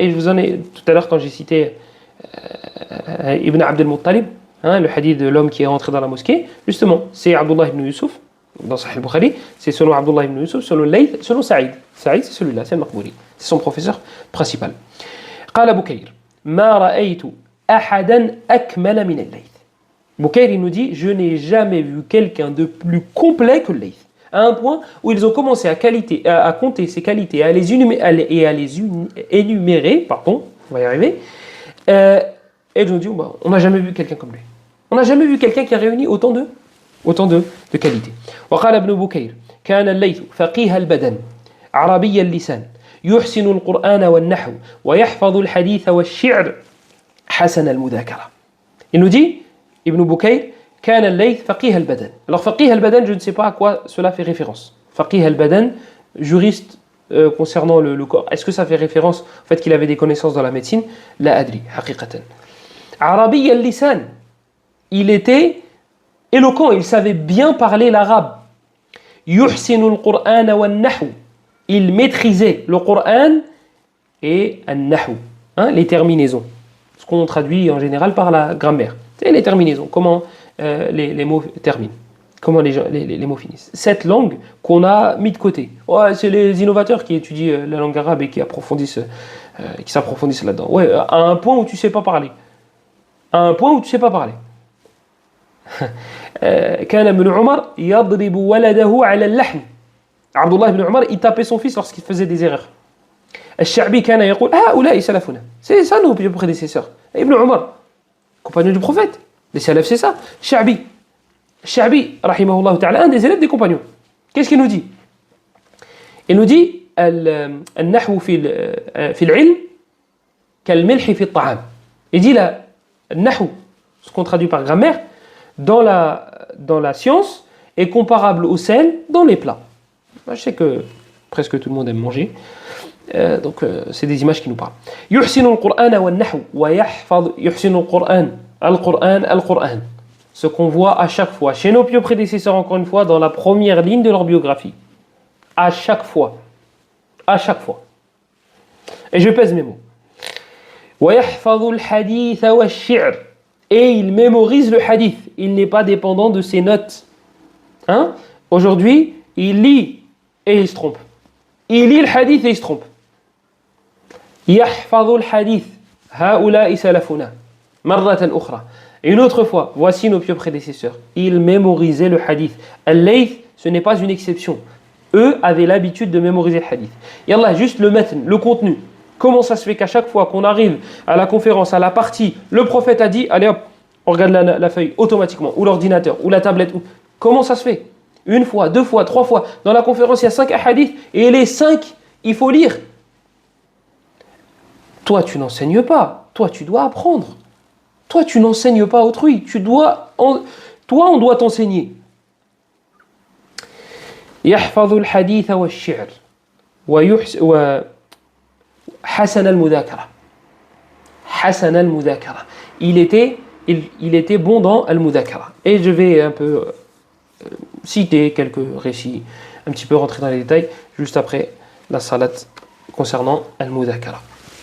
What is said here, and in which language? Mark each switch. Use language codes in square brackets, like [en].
[fr] Et je vous en ai tout à l'heure quand j'ai cité Ibn Abd al-Muttalib, le hadith de l'homme qui est rentré dans la mosquée. Justement, c'est Abdullah ibn Yusuf dans Sahih al-Bukhari. C'est selon Abdullah ibn Yusuf, selon Layth, selon Saïd. Saïd, c'est celui-là, c'est al-Maqburi. C'est son professeur principal. [ar] قال بكير ما رأيت أحدا أكمل من الليث. [fr] Boukair, il nous dit, je n'ai jamais vu quelqu'un de plus complet que Layth. À un point où ils ont commencé à compter ses qualités, à les énumérer, on va y arriver, et ils ont dit, on n'a jamais vu quelqu'un comme lui. On n'a jamais vu quelqu'un qui a réuni autant de qualités. [ar] وقال ابن بكير كان الليث فقيه البدن عربي اللسان يحسن القرآن والنحو ويحفظ الحديث والشعر حسن المذاكرة. [fr] Il nous dit, Ibn Bukayr, [ar] كان الليث فقيه البدن. [fr] Alors [ar] فقيه البدن, [fr] je ne sais pas à quoi cela fait référence. فقيه البدن, juriste concernant le corps. Est-ce que ça fait référence au fait qu'il avait des connaissances dans la médecine? [ar] لا أدري حقيقة. عربي اللسان, [fr] il était éloquent, il savait bien parler l'arabe. [ar] يحسن القرآن والنحو, [fr] il maîtrisait le Coran et النحو, les terminaisons. Ce qu'on traduit en général par la grammaire. C'est les terminaisons, comment les mots terminent, comment les mots finissent. Cette langue qu'on a mis de côté. Ouais, c'est les innovateurs qui étudient la langue arabe et qui s'approfondissent là-dedans. Ouais, à un point où tu ne sais pas parler. [ar] كان ابن عمر يضرب ولده على اللحن. [fr] Abdullah ibn Umar, il tapait son fils lorsqu'il faisait des erreurs. [ar] الشعبي كان يقول هؤلاء سلفنا. [fr] C'est ça nos prédécesseurs. Ibn Omar, compagnon du prophète. Les salafs, c'est ça. Sha'bi, rahimahullah ta'ala, un des élèves des compagnons. Qu'est-ce qu'il nous dit? Il nous dit [ar] النحو في العلم كالملح في الطعام. [fr] Il dit là, النحو, ce qu'on traduit par grammaire, dans la science, est comparable au sel dans les plats. Je sais que presque tout le monde aime manger. Donc c'est des images qui nous parlent. [ar] يحسن القرآن والنحو ويحفظ يحسن القرآن. [fr] Ce qu'on voit à chaque fois chez nos pieux prédécesseurs, encore une fois, dans la première ligne de leur biographie. À chaque fois. Et je pèse mes mots. [ar] ويحفظ الحديث والشعر. [fr] Et il mémorise le hadith. Il n'est pas dépendant de ses notes. Hein? Aujourd'hui, il lit et il se trompe. Il lit le hadith et il se trompe. [ar] يحفظ الحديث هؤلاء سلفنا مرة أخرى. [fr] Une autre fois, voici nos pieux prédécesseurs. Ils mémorisaient le hadith. Al-Layth, ce n'est pas une exception. Eux avaient l'habitude de mémoriser le hadith. Yallah, juste le matn, le contenu. Comment ça se fait qu'à chaque fois qu'on arrive à la conférence, à la partie, le prophète a dit, allez hop, on regarde la feuille automatiquement, ou l'ordinateur, ou la tablette. Comment ça se fait? Une fois, deux fois, trois fois. Dans la conférence, il y a 5 hadiths, et les 5, il faut lire. Toi, tu n'enseignes pas. Toi, tu dois apprendre. Toi, tu n'enseignes pas autrui. Toi, on doit t'enseigner. [ar] يحفظ الحديث والشعر وحسن المذاكرة. حسن المذاكرة. [fr] Il était bon dans al-mudhakara. Et je vais un peu citer quelques récits, un petit peu rentrer dans les détails, juste après la salat concernant al-mudhakara.